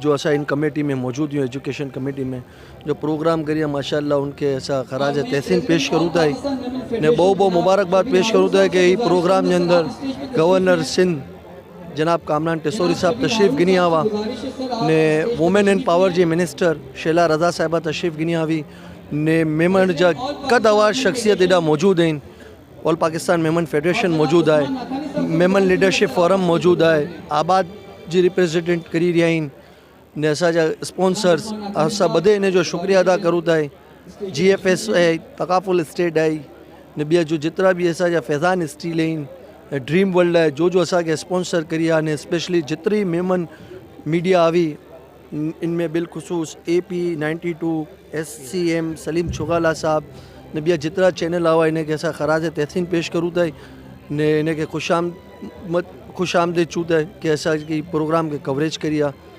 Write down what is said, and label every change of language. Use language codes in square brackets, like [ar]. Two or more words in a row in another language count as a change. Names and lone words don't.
[sd] जो असा इन कमेटी में मौजूद हुए [en] education committee [sd] में जो प्रोग्राम करिए माशाल्लाह उनके ऐसा खराज तहसीन पेश करूँ था ने बहुत मुबारकबाद पेश करूँ था कि ये प्रोग्राम के अंदर गवर्नर सिंध जनाब कामरान तसूरी साहब तशरीफ़ गिनी आवा ने [en] women in power [sd] जी मिनिस्टर शैला रज़ा साहिबा तशरीफ़ गिनी आवी ने मेमन जा कदवार शख्सियत एडा मौजूद हैं। ऑल पाकिस्तान मेमन फेडरेशन मौजूद है, मेमन लीडरशिप फोरम मौजूद है, आबाद जी रिप्रेजेंटेंट करी रहा आहिनि ने असांजा स्पॉन्सर्स असां बधे इन जो शुक्रिया अदा करूँ था। GFS है, तकाफुल स्टेट है ने ॿिया जो जितना भी असांजा फैज़ान स्टील आहिनि, ड्रीम वर्ल्ड है जो असांखे स्पॉन्सर करी आहे ने स्पेशली जितनी मेमन मीडिया आवी इनमें बिलखसूस AP 92 SCM सलीम चुगाला साहब ने ॿिया जितना चैनल आवा इनके असां खराज तहसीन पेश करूँ था ने इनके खुश आमदीद चूं था कि असांजी प्रोग्राम के कवरेज करी आहे।